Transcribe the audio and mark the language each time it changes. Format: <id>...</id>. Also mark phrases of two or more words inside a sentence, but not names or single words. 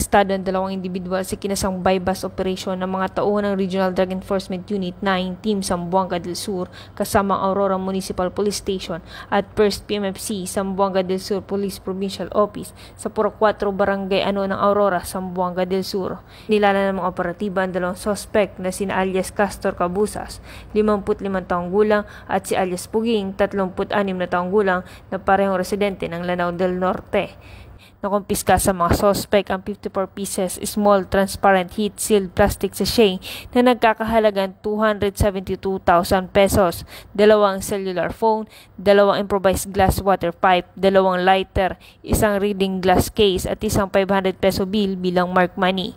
<tl>arestado ang dalawang individual sa kinasang</tl> <en>bypass operation</en> <tl>ng mga tauhan ng Regional Drug Enforcement Unit 9 Team Zamboanga del Sur kasama ang Aurora Municipal Police Station at 1st PMFC Zamboanga del Sur Police Provincial Office sa Purok 4 Barangay Ano ng Aurora, Zamboanga del Sur. Nilala ng mga operatiba ang dalawang suspect na sina alias Castor Cabusas, 55 taong gulang at si alias Puging, 36 na taong gulang na parehong residente ng Lanao del Norte. Nakumpiska sa mga suspect ang</tl> <en>54 pieces small transparent heat-sealed plastic sachet</en> <tl>na nagkakahalagang 272,000 pesos, dalawang</tl> <en>cellular phone,</en> <tl>dalawang</tl> <en>improvised glass water pipe,</en> <tl>dalawang lighter, isang</tl> <en>reading glass case</en> <tl>at isang</tl> <en>500 peso bill</en> <tl>bilang</tl> <en>mark money.</en>